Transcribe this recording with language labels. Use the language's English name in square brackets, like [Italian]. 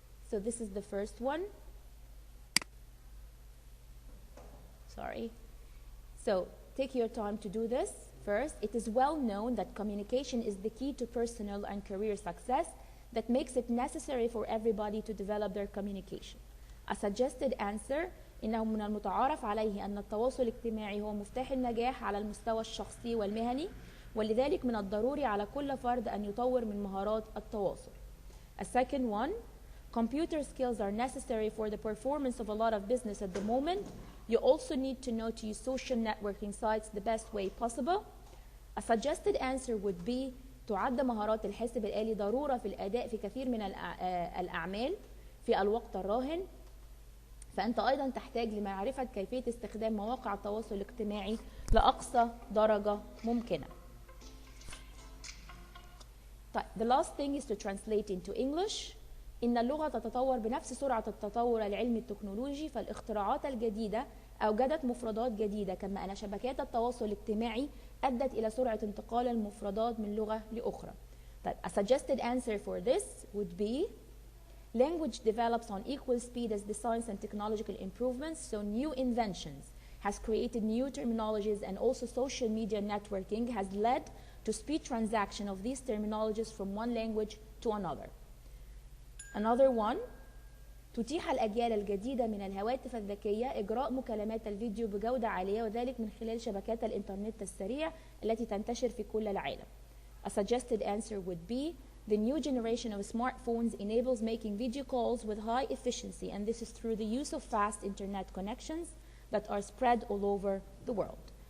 [English] So this is the first one. Sorry. So take your time to do this. First, it is well known that communication is the key to personal and career success that makes it necessary for everybody to develop their communication. A suggested answer: [Arabic] إنه من المتعارف عليه أن التواصل الاجتماعي هو مفتاح النجاح على المستوى الشخصي والمهني، ولذلك من الضروري على كل فرد أن يطور من مهارات التواصل. [English] A second one: computer skills are necessary for the performance of a lot of business at the moment. You also need to know to use social networking sites the best way possible. A suggested answer would be: [Arabic] تعد مهارات الحاسب الآلي ضرورة في الأداء في كثير من الأعمال في الوقت الراهن. فأنت أيضا تحتاج لمعرفة كيفية استخدام مواقع التواصل الاجتماعي لأقصى درجة ممكنة. طيب, [English] the last thing is to translate into English. [Arabic] إن اللغة تتطور بنفس سرعة التطور العلمي التكنولوجي، فالاختراعات الجديدة أوجدت مفردات جديدة، كما أن شبكات التواصل الاجتماعي أدت إلى سرعة انتقال المفردات من لغة لأخرى. طيب, [English] a suggested answer for this would be: language develops on equal speed as the science and technological improvements, so new inventions has created new terminologies, and also social media networking has led to speed transaction of these terminologies from one language to another. Another one: [Arabic] تتيح الأجيال الجديدة من الهواتف الذكية إجراء مكالمات الفيديو بجودة عالية، وذلك من خلال شبكات الإنترنت السريع التي تنتشر في كل العالم. [English] A suggested answer would be: the new generation of smartphones enables making video calls with high efficiency, and this is through the use of fast internet connections that are spread all over the world.